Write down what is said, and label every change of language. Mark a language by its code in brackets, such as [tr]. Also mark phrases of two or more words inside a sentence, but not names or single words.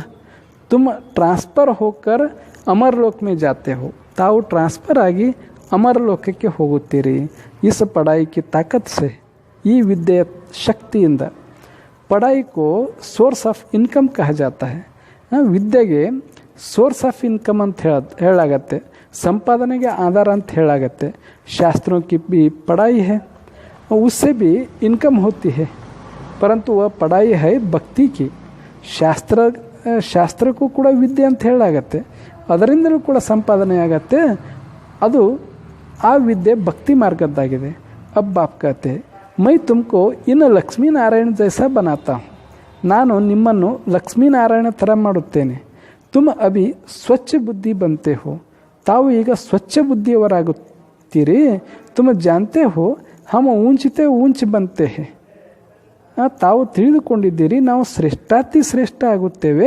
[hi] तुम ट्रांसफर होकर अमर लोक में जाते हो, [kn] ತಾವು ಟ್ರಾನ್ಸ್ಫರ್ ಆಗಿ ಅಮರ ಲೋಕಕ್ಕೆ ಹೋಗುತ್ತೀರಿ. [hi] इस पढ़ाई की ताकत से, [kn] ಈ ವಿದ್ಯೆಯ ಶಕ್ತಿಯಿಂದ. [hi] पढ़ाई को [en] source of income [hi] कहा जाता है. [kn] ವಿದ್ಯೆಗೆ [en] source of income [kn] ಅಂತ ಹೇಳಾಗತ್ತೆ, ಸಂಪಾದನೆಗೆ ಆಧಾರ ಅಂತ ಹೇಳಾಗತ್ತೆ. [hi] ಶಾಸ್ತ್ರೋं की भी पढ़ाई है, उससे भी इनकम होती है, परंतु वह पढ़ाई है भक्ति की. [kn] ಶಾಸ್ತ್ರಕ್ಕೂ ಕೂಡ ವಿದ್ಯೆ ಅಂತ ಹೇಳಾಗತ್ತೆ, ಅದರಿಂದಲೂ ಕೂಡ ಸಂಪಾದನೆ ಆಗತ್ತೆ. ಅದು ಆ ವಿದ್ಯೆ ಭಕ್ತಿ ಮಾರ್ಗದ್ದಾಗಿದೆ. [hi] अब बाप कहते मैं तुमको इन लक्ष्मी नारायण जैसा बनाता हूँ. [kn] ನಾನು ನಿಮ್ಮನ್ನು ಲಕ್ಷ್ಮೀನಾರಾಯಣ ಥರ ಮಾಡುತ್ತೇನೆ. [hi] तुम अभी स्वच्छ बुद्धि बनते हो, [kn] ತಾವು ಈಗ ಸ್ವಚ್ಛ ಬುದ್ಧಿಯವರಾಗುತ್ತೀರಿ. [hi] तुम जानते हो हम ऊंचिते ऊंच बनते हैं. [kn] ತಾವು ತಿಳಿದುಕೊಂಡಿದ್ದೀರಿ ನಾವು ಶ್ರೇಷ್ಠಾತಿ ಶ್ರೇಷ್ಠ ಆಗುತ್ತೇವೆ.